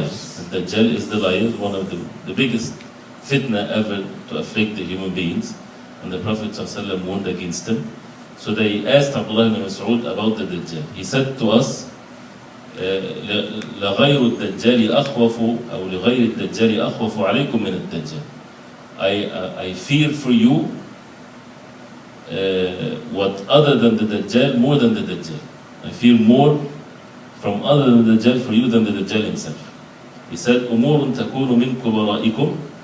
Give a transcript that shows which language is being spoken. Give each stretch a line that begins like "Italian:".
English: The Dajjal is the liar, one of the biggest fitna ever to afflict the human beings, and the Prophet ﷺ warned against him. So they asked Abdullah ibn Mas'ud about the Dajjal. He said to us,
Arabic: لغير الدجال أخوف أو لغير الدجال أخوف عليكم من الدجال.
English: I fear for you what other than the Dajjal more than the Dajjal. I fear more from other than the Dajjal for you than the Dajjal himself.
Arabic: He said, أمور تكون من كبرائكم.